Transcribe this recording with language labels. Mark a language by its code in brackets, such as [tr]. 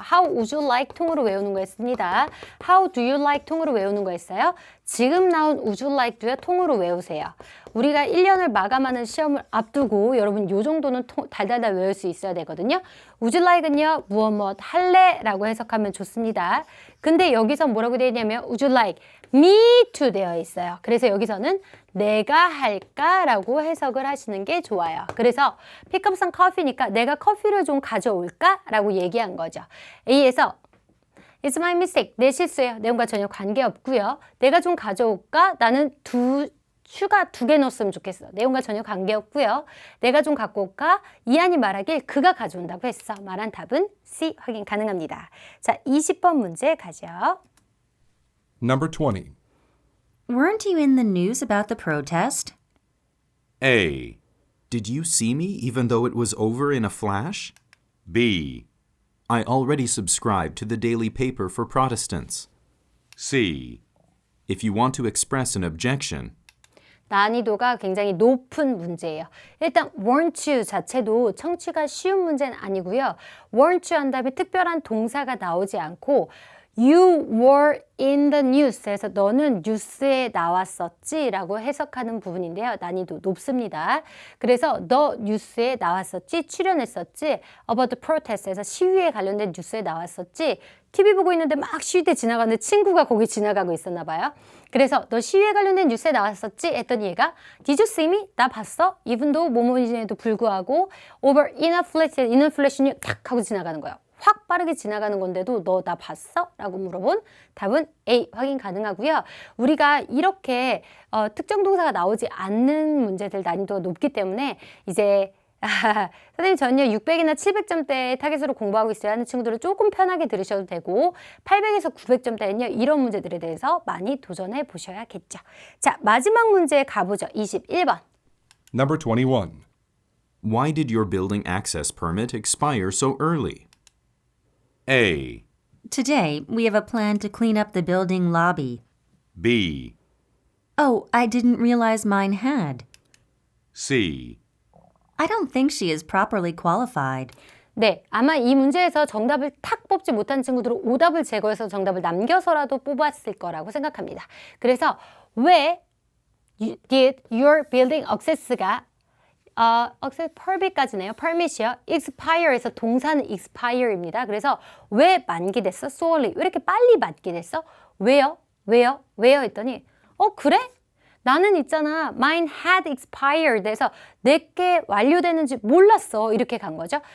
[en] How would you like [ko] 통으로 외우는 거였습니다. [en] How do you like [ko] 통으로 외우는 거였어요. 지금 나온 [en] would you like [ko] 도요 통으로 외우세요. 우리가 1년을 마감하는 시험을 앞두고 여러분 요 정도는 달달달 외울 수 있어야 되거든요. [en] would you like [ko] 은요 무엇 할래? 라고 해석하면 좋습니다. 근데 여기서 뭐라고 되어 있냐면 [en] would you like me to [ko] 되어 있어요. 그래서 여기서는 내가 할까? 라고 해석을 하시는 게 좋아요. 그래서 [en] pick up some coffee [ko] 니까 내가 커피를 좀 가져올까? 라고 얘기한 거죠. A에서 [en] It's my mistake. [ko] 내 실수예요. 내용과 전혀 관계없고요. 내가 좀 가져올까? 나는 슈가 2개 넣었으면 좋겠어. 내용과 전혀 관계없고요. 내가 좀 갖고 올까? 이한이 말하길 그가 가져온다고 했어. 말한 답은 C 확인 가능합니다. 자, 20번 문제 가죠. [en] Number 20. Weren't you in the news about the protest? A. Did you see me even though it was over in a flash? B. I already subscribed to the daily paper for Protestants. C. If you want to express an objection, [ko] 난이도가 굉장히 높은 문제예요. 일단 [en] weren't you [ko] 자체도 청취가 쉬운 문제는 아니고요. [en] weren't you [ko] 한 다음에 특별한 동사가 나오지 않고 [en] You were in the news [ko] 에서 너는 뉴스에 나왔었지 라고 해석하는 부분인데요. 난이도 높습니다. 그래서 너 뉴스에 나왔었지, 출연했었지, [en] about the protest [ko] 에서 시위에 관련된 뉴스에 나왔었지, TV 보고 있는데 막 시위대 지나가는데 친구가 거기 지나가고 있었나 봐요. 그래서 너 시위에 관련된 뉴스에 나왔었지? 했더니 얘가 [en] Did you see me? [ko] 나 봤어? [en] even though [ko] 뭐뭐인지에도 불구하고 [en] over in a flash, in a flash니 [ko] 탁 하고 지나가는 거예요. 확 빠르게 지나가는 건데도 너 나 봤어? 라고 물어본 답은 A 확인 가능하고요. 우리가 이렇게 특정 동사가 나오지 않는 문제들 난이도가 높기 때문에 이제 선생님 저는요 600이나 700점대 타겟으로 공부하고 있어야 하는 친구들은 조금 편하게 들으셔도 되고 800에서 900점대는요 이런 문제들에 대해서 많이 도전해 보셔야겠죠. 자, 마지막 문제 가보죠. 21번. [en] Number 21. why did your building access permit expire so early? A. Today, we have a plan to clean up the building lobby. B. Oh, I didn't realize mine had. C. I don't think she is properly qualified. [ko] 네, 아마 이 문제에서 정답을 탁 뽑지 못한 친구들은 오답을 제거해서 정답을 남겨서라도 뽑았을 거라고 생각합니다. 그래서 왜 [en] did your building access [ko] 가 expire까지네요. permit이요. expire에서 동사는 expire입니다. 그래서 왜 만기됐어? solely. 왜 이렇게 빨리 만기됐어? 왜요? 왜요? 왜요? 했더니 그래? 나는 있잖아. [en] Mine had expired [ko] 해서 내게 완료되는지 몰랐어. 이렇게 간 거죠.